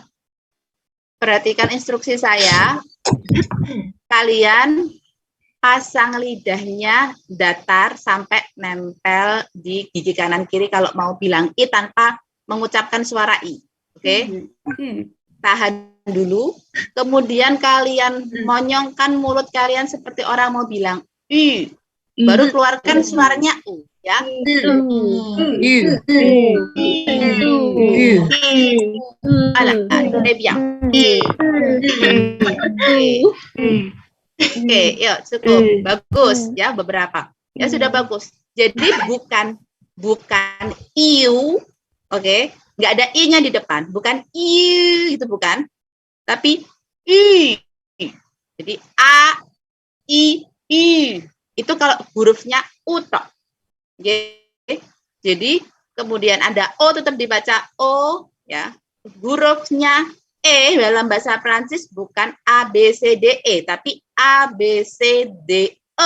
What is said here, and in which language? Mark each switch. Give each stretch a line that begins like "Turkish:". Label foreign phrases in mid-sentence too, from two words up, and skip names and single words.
Indonesian: Perhatikan instruksi saya. Kalian pasang lidahnya datar sampai nempel di gigi kanan kiri kalau mau bilang I tanpa mengucapkan suara I. Oke? Tahan dulu. Kemudian kalian monyongkan mulut kalian seperti orang mau bilang I. Baru keluarkan suaranya U. Ya.
French: Très bien.
Indonesian: Oke, yuk cukup. Bagus ya beberapa. Ya sudah bagus. Jadi bukan iu, oke? Nggak ada i-nya di depan, bukan iu itu bukan, tapi i. Jadi a, i. Itu kalau hurufnya u tok. Oke. Jadi kemudian ada o tetap dibaca o ya. Hurufnya E dalam bahasa Prancis bukan A, B, C, D, E, tapi A, B, C, D, E.